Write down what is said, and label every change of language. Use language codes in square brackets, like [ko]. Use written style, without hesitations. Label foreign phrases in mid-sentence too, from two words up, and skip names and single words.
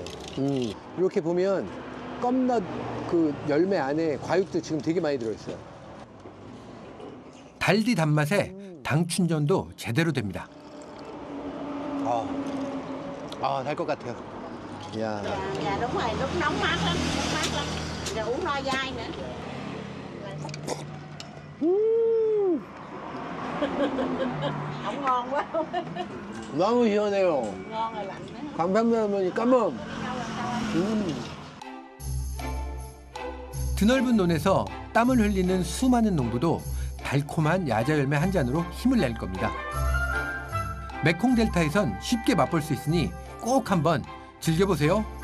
[ko] 이렇게 보면 껌넛 그 열매 안에 과육도 지금 되게 많이 들어있어요. 달디 단맛에 당 충전도 제대로 됩니다. 달 것 같아요. 야. [vi] Dạ đúng rồi, lúc nóng mát lắm, rồi uống no dai nữa. Không ngon quá. [ko] 너무 시원해요. [vi] Ngon rồi lạnh nữa. [ko] 감사합니다, 할머니. 까먼. 드넓은 논에서 땀을 흘리는 수많은 농부도 달콤한 야자 열매 한 잔으로 힘을 낼 겁니다. 메콩 델타에선 쉽게 맛볼 수 있으니 꼭 한번 즐겨보세요.